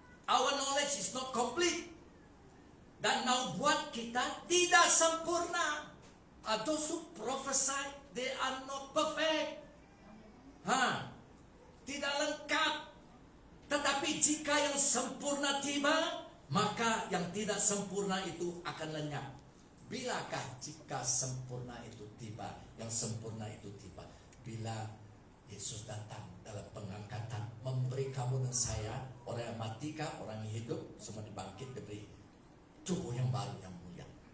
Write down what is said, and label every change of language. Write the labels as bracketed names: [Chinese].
[English] Our knowledge is not complete. [Indonesian] Dan nubuat kita tidak sempurna. [English] Those who prophesy, they are not perfect. [Indonesian] Tidak lengkap. Tetapi jika yang sempurna tiba, maka yang tidak sempurna itu akan lenyap. Bilakah jika sempurna itu tiba, yang sempurna itu tiba? Bila Yesus datang dalam pengangkatan, memberi kamu dan saya, orang yang mati kah, orang yang hidup, semua dibangkit, diberi tubuh yang baru yang mulia.